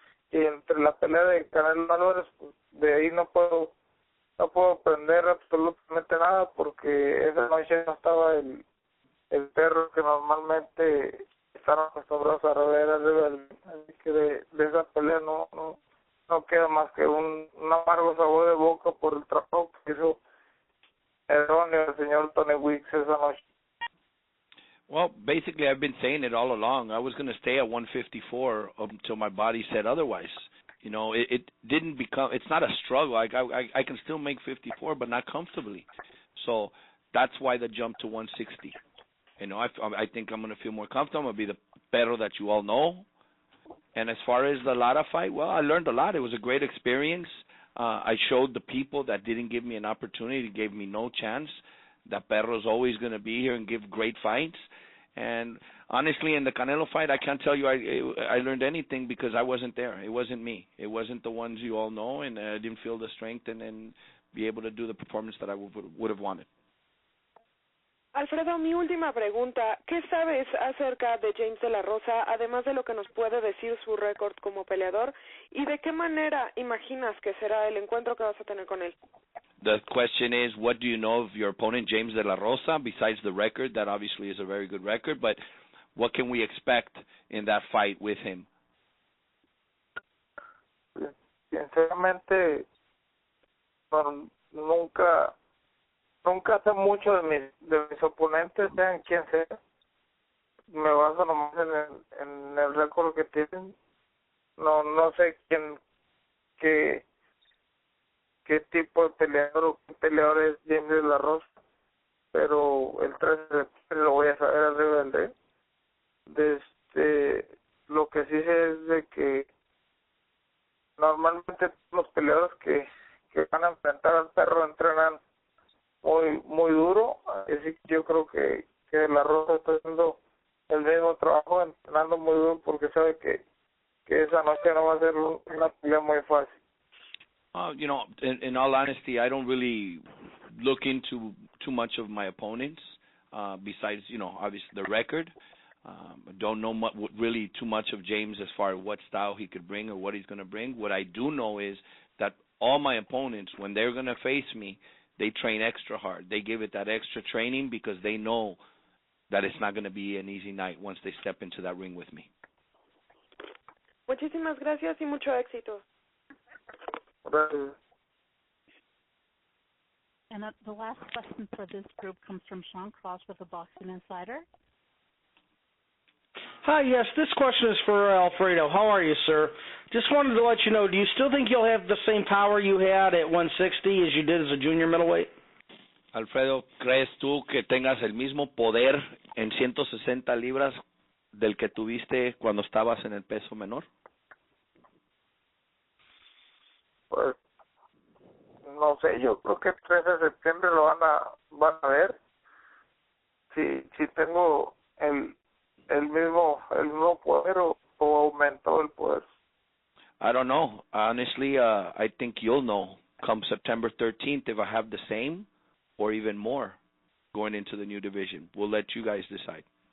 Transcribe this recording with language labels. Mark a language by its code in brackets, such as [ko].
[es] Y entre la pelea de Canelo Álvarez, pues, de ahí no puedo aprender absolutamente nada, porque esa noche no estaba el perro que normalmente están acostumbrados a ver arriba del ring. Así que de esa pelea no queda más que un amargo sabor de boca por el trabajo que hizo erróneo el señor Tony Weeks esa noche. [en] Well, basically, I've been saying it all along. I was going to stay at 154 until my body said otherwise. You know, it didn't become. It's not a struggle. I can still make 54, but not comfortably. So that's why the jump to 160. You know, I think I'm going to feel more comfortable. I'm going to be the perro that you all know. And as far as the Lara fight, well, I learned a lot. It was a great experience. I showed the people that didn't give me an opportunity, gave me no chance, that Perro's always going to be here and give great fights. And honestly, in the Canelo fight, I can't tell you I learned anything because I wasn't there. It wasn't me. It wasn't the ones you all know, and I didn't feel the strength and be able to do the performance that I would have wanted. [es] Alfredo, mi última pregunta. ¿Qué sabes acerca de James de la Rosa, además de lo que nos puede decir su récord como peleador? ¿Y de qué manera imaginas que será el encuentro que vas a tener con él? [en] The question is, what do you know of your opponent, James de la Rosa, besides the record? That obviously is a very good record, but what can we expect in that fight with him? [es] Sinceramente, nunca sé mucho de mis oponentes, sean quien sea. Me baso nomás en el récord que tienen. No sé qué tipo de peleador o qué peleador es James de la Rosa, pero el 13 de septiembre lo voy a saber arriba del ring. Lo que sí sé es de que normalmente los peleadores que van a enfrentar al perro entrenan muy duro, así que yo creo que la Rosa está haciendo el mismo trabajo, entrenando muy duro, porque sabe que esa noche no va a ser una pelea muy fácil. [en] You know, in all honesty, I don't really look into too much of my opponents, besides, you know, obviously the record. I don't know really too much of James as far as what style he could bring or what he's going to bring. What I do know is that all my opponents, when they're going to face me, they train extra hard. They give it that extra training because they know that it's not going to be an easy night once they step into that ring with me. [es] Muchísimas gracias y mucho éxito. Gracias. [en] And the last question for this group comes from Sean Cross with the Boxing Insider. Hi, yes, this question is for Alfredo. How are you, sir? Just wanted to let you know, do you still think you'll have the same power you had at 160 as you did as a junior middleweight? [es] Alfredo, ¿crees tú que tengas el mismo poder en 160 libras del que tuviste cuando estabas en el peso menor? Pues no sé, yo creo que el 13 de septiembre lo van a ver. Si tengo el mismo poder o aumentó el poder. [en] I don't know. Honestly, I think you'll know come September 13th if I have the same or even more going into the new division. We'll let you guys decide.